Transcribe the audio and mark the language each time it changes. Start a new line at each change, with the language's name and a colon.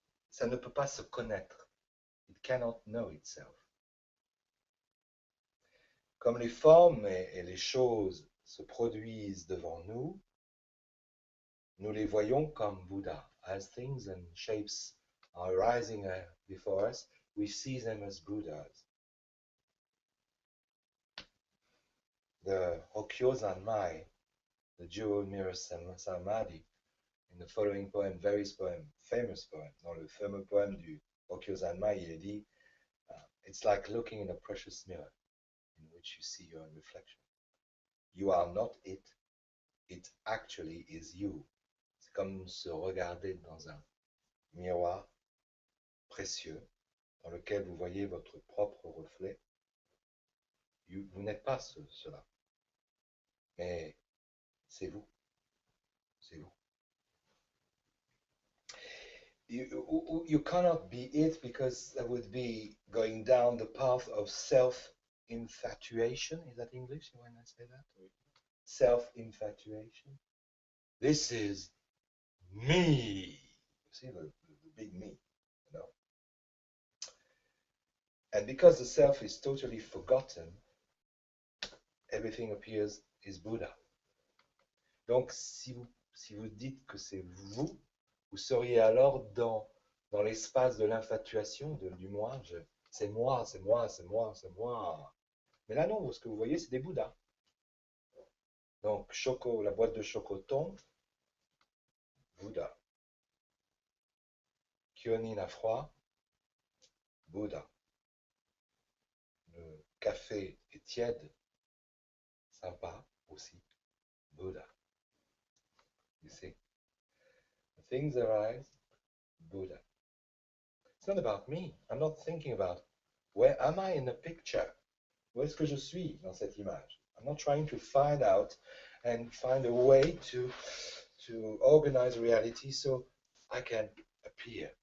French: Ça ne peut pas se connaître.
English: It cannot know itself.
French: Comme les formes et les choses se produisent devant nous, nous les voyons comme Bouddha.
English: As things and shapes are rising before us, we see them as Buddhas. The Hokyozanmai, the jewel mirror Samadhi, in the following poem, famous poem,
French: dans le fameux poème du Hokyozanmai, il est dit,
English: it's like looking in a precious mirror in which you see your own reflection. You are not it, it actually is you.
French: C'est comme se regarder dans un miroir précieux dans lequel vous voyez votre propre reflet. Vous n'êtes pas cela, mais c'est vous. C'est vous.
English: You cannot be it because that would be going down the path of self-infatuation. Is that English when I say that? Self-infatuation. This is me. You see the big me, you know. And because the self is totally forgotten, everything appears is Buddha.
French: Donc, si vous dites que c'est vous, vous seriez alors dans l'espace de l'infatuation, du moi. C'est moi, c'est moi, c'est moi, c'est moi. Mais là, non, ce que vous voyez, c'est des Bouddhas. Donc, la boîte de choco tombe, Bouddha. Kyonin à froid, Bouddha. café est tiède, sympa aussi, Buddha.
English: You see, things arise, Buddha. It's not about me. I'm not thinking about where am I in the picture?
French: Où est-ce que je suis dans cette image?
English: I'm not trying to find out and find a way to organize reality so I can appear.